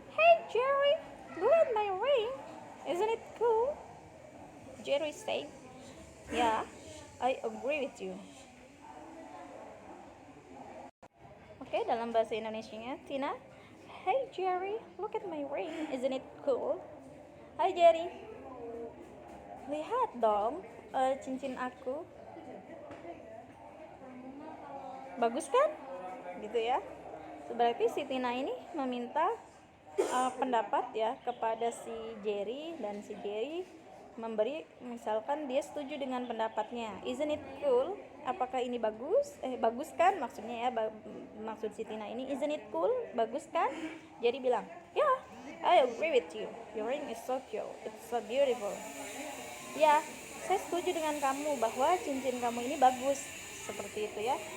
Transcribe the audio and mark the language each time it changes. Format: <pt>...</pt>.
<en>Hey Jerry, look at my ring. Isn't it cool? Jerry said, yeah, I agree with you.</en> <id>Oke, dalam bahasa Indonesianya, Tina.</id> <en>Hey Jerry, look at my ring. Isn't it cool?</en> <id>Hai Jerry, lihat dong cincin aku. Bagus kan? Gitu ya. Berarti si Tina ini meminta pendapat ya kepada si Jerry, dan si Jerry memberi, misalkan dia setuju dengan pendapatnya.</id> <en>Isn't it cool?</en> <id>Apakah ini bagus? Bagus kan maksudnya ya, maksud si Tina ini,</id> <en>isn't it cool?</en> <id>Bagus kan?</id> <en>Jerry</en> <id>bilang,</id> <en>yeah, I agree with you. Your ring is so cute. It's so beautiful.</en> <id>Ya, saya setuju dengan kamu bahwa cincin kamu ini bagus. Seperti itu ya.</id>